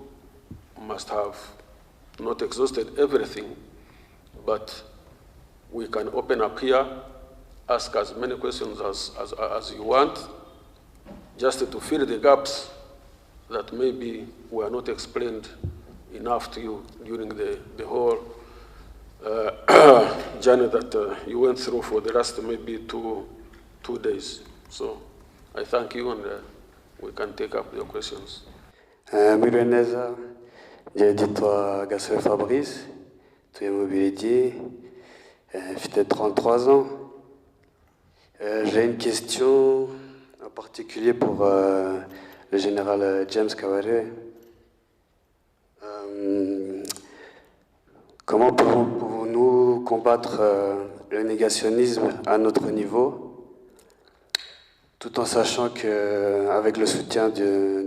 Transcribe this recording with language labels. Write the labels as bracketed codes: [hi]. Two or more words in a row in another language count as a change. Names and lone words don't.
[en] must have not exhausted everything, but we can open up here, ask as many questions as you want, just to fill the gaps that maybe were not explained enough to you during the whole journey that you went through for the last maybe two days. So I thank you, and we can take up your questions. [rw] Mwiriwe neza, njye nditwa Gasore Fabrice, tuye mu Bubiligi, [fr] j'ai 33 ans. J'ai une question en particulier pour le général Gen.Kabarebe. Comment pouvons-nous combattre le négationnisme à notre niveau, tout en sachant qu'avec le soutien du